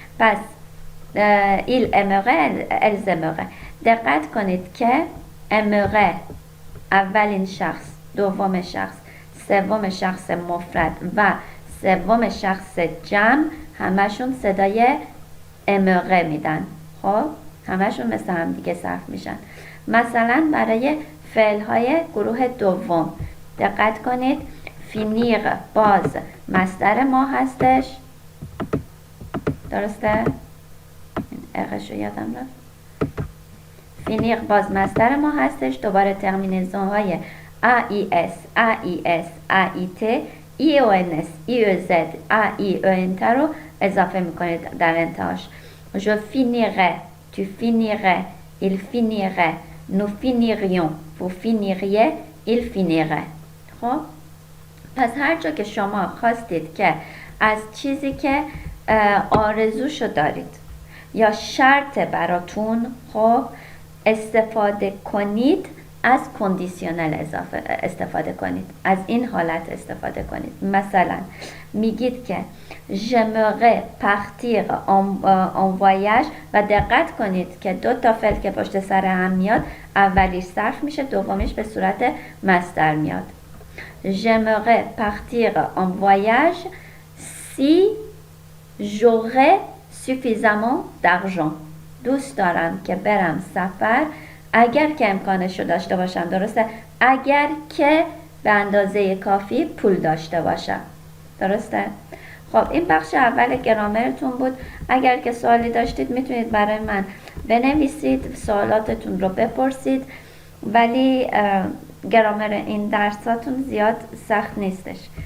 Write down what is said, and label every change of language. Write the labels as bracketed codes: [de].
[fr] پس il aimerait, elles aimeraient. [fa] دقت کنید که aimerait اولین شخص، دوم شخص، سوم شخص مفرد و سوم شخص جمع همشون صدای امره میدن. خب همشون مثل هم دیگه صرف میشن. مثلا برای فعل های گروه دوم دقت کنید. فینیر باز مصدر ما هستش، درسته؟ اقشو یادم رفت. فینیر باز مصدر ما هستش. دوباره ترمینزون های AIS, AIS, AIT, IONS, IOZ, AIONT رو اضافه میکنید در انتهاش. [fr] Je finirai, tu finirais, il finirait, nous finirions, vous finiriez, il finirait. [fa] خب پس هر جا که شما خواستید که از چیزی که آرزوشو دارید یا شرط براتون خب استفاده کنید، از کندیسیونل استفاده کنید، از این حالت استفاده کنید. مثلا میگید که [fr] j'aimerais partir en voyage [fa] و دقت کنید که دو تا فعل که پشت سر هم میاد اولیش صرف میشه، دومیش به صورت مصدر میاد. [fr] j'aimerais partir en voyage si j'aurais suffisamment d'argent. [fa] دوست دارم که برم سفر اگر که امکانش رو داشته باشم، درسته؟ اگر که به اندازه کافی پول داشته باشم، درسته؟ خب این بخش اول گرامرتون بود. اگر که سوالی داشتید میتونید برای من بنویسید، سوالاتتون رو بپرسید، ولی گرامر این درساتون زیاد سخت نیستش.